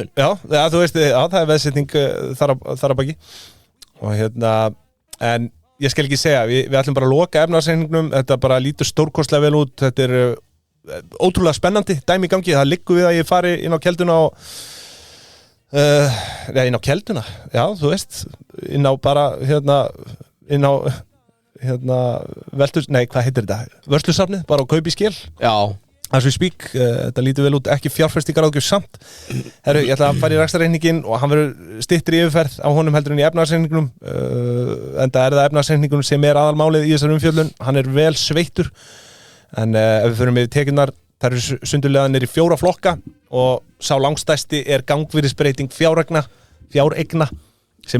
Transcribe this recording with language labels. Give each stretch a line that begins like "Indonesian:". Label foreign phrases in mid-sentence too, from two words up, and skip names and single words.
Icelandic: Já, þú veist, það er veðsetning þar að baki og hérna, en ég skal ekki segja, við ætlum bara að loka efnahagsreikningnum, þetta bara lítur stórkostlega vel út, þetta er ótrúlega spennandi dæmi í gangi, það liggur við að ég fari inn á kelduna og inn á kelduna, já, þú veist, inn á bara hvað heitir þetta? Vörslusafnið, bara á kaupi skil. Já.
English: As we speak,
Icelandic: þetta lítur vel út, ekki fjárfestingaráðgjöf samt. Herru, ég ætla að fara í rekstrarreikningin og hann verður styttri yfirferð á honum heldur en í efnahagsreikningnum. Enda er það efnahagsreikningnum sem er aðalmálið í þessar umfjöllun. Hann er vel sveittur. En ef við förum yfir tekjurnar, það eru sundurliðanir í 4 flokka og sá langstæsti er gangvirðisbreyting fjáreigna sem